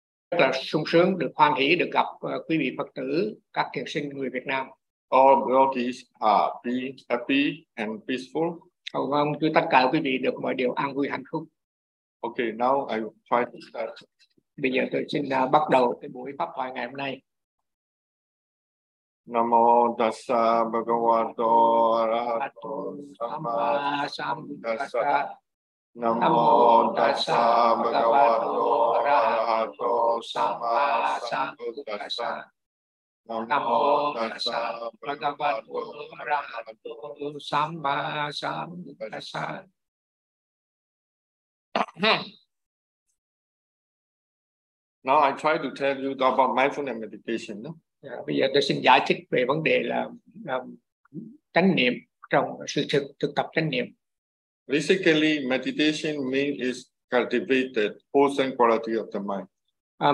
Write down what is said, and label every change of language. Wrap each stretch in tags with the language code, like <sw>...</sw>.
<vi>Rất là sung sướng được hoan hỷ được gặp quý vị Phật tử, các kiều sinh người Việt Nam.</vi> <en>All devotees are being happy and peaceful.</en> <vi>Cầu mong cho tất cả quý vị được mọi điều an vui hạnh phúc.</vi> <en>Okay, now I will try to start.</en> <vi>Bây giờ tôi xin bắt đầu cái buổi pháp thoại ngày hôm nay.</vi> <pi>Namo Tassa Bhagavato Arahato Sammasambuddhassa. Namo Tassa Bhagavato Arahato Sammasambuddhassa. Namo Tassa Bhagavato Arahato Sammasambuddhassa.</pi> <en>Now I try to tell you about mindfulness meditation. No?</en> <vi>Yeah, bây giờ tôi xin giải thích về vấn đề là chánh niệm trong sự thực tập chánh niệm.</vi> <en>Basically, meditation means is cultivated wholesome quality of the mind.</en>